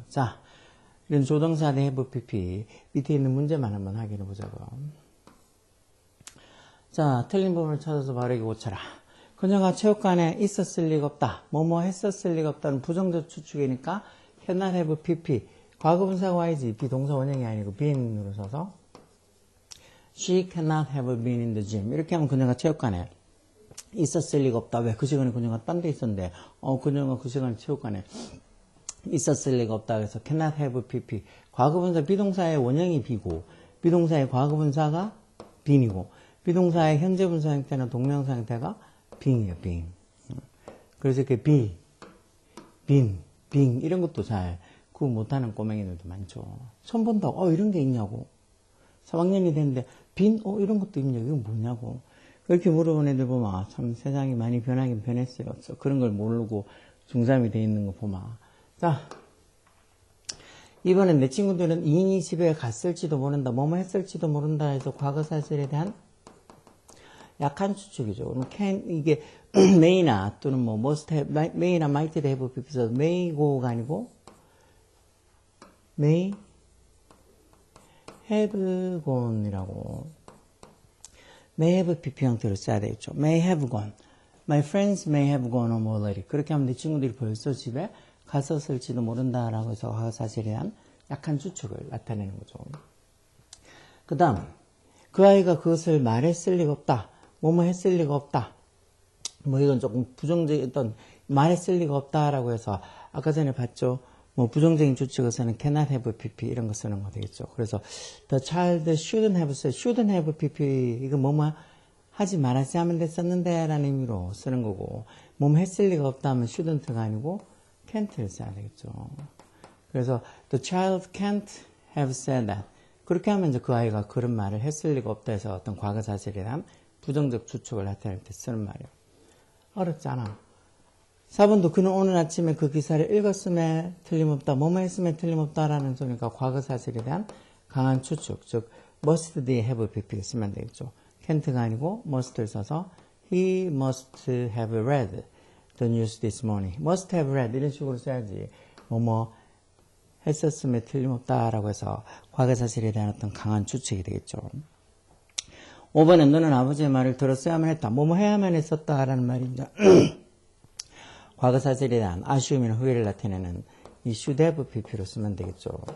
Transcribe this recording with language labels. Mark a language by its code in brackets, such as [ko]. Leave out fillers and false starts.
[ko] 자, 이런 조동사 대 have pp 밑에 있는 문제만 한번 확인해 보자고. 자, 틀린 부분을 찾아서 바르게 고쳐라. 그녀가 체육관에 있었을 리가 없다. 뭐뭐 했었을 리가 없다는 부정적 추측이니까 cannot have pp. 과거분사가 와야지. 비동사 원형이 아니고 been으로 써서 [en] she cannot have been in the gym. [ko] 이렇게 하면 그녀가 체육관에 있었을 리가 없다. 왜? 그 시간에 그녀가 딴 데 있었는데 그녀가 그 시간에 체육관에 있었을 리가 없다. 그래서 cannot have pp. 과거분사 비동사의 원형이 be고 비동사의 과거분사가 being이고 비동사의 현재분사 형태나 동명사 형태가 being이에요, being. 그래서 이렇게 be, been, being 이런 것도 잘 구분 못하는 꼬맹이들도 많죠. 처음 본다고 이런 게 있냐고. 3학년이 됐는데 been 이런 것도 있냐고. 이건 뭐냐고. 그렇게 물어본 애들 보면 참 세상이 많이 변하긴 변했어요. 그런 걸 모르고 중3이 돼 있는 거 보면. 자, 이번엔 내 친구들은 이인이 집에 갔을지도 모른다, 뭐뭐 했을지도 모른다 해서 과거 사실에 대한 약한 추측이죠. 그럼 can 이게 may나 또는 뭐 must have, may나 might have pp에서 may go가 아니고 may have gone이라고 may have pp 형태로 써야 되겠죠. may have gone. [en] My friends may have gone home already. [ko] 그렇게 하면 내 친구들이 벌써 집에 갔었을지도 모른다라고 해서 과거 사실에 대한 약한 추측을 나타내는 거죠. 그 다음 그 아이가 그것을 말했을 리가 없다. 뭐뭐 했을 리가 없다. 뭐 이건 조금 부정적인 말했을 리가 없다라고 해서 아까 전에 봤죠. 뭐 부정적인 추측에서는 cannot have pp 이런 거 쓰는 거 되겠죠. 그래서 the child shouldn't have said, shouldn't have pp 이거 뭐뭐 하지 말았어야 하면 됐었는데 라는 의미로 쓰는 거고 뭐뭐 했을 리가 없다 하면 shouldn't가 아니고 can't를 써야 되겠죠. [en] 그래서 the child can't have said that. [ko] 그렇게 하면 이제 그 아이가 그런 말을 했을 리가 없다 해서 어떤 과거 사실에 대한 부정적 추측을 나타낼 때 쓰는 말이에요. 어렵잖아. 4번도 그는 오늘 아침에 그 기사를 읽었음에 틀림없다. 뭐뭐 했음에 틀림없다라는 소리가 과거 사실에 대한 강한 추측. 즉 must they have pp를 쓰면 되겠죠. can't가 아니고 must를 써서 [en] he must have read the news this morning. [ko] must have read 이런 식으로 써야지. 뭐뭐 했었음에 틀림없다라고 해서 과거 사실에 대한 어떤 강한 추측이 되겠죠. 5번은 너는 아버지의 말을 들었어야만 했다. 뭐뭐 해야만 했었다라는 말입니다. 과거 사실에 대한 아쉬움이나 후회를 나타내는 이 should have pp로 쓰면 되겠죠.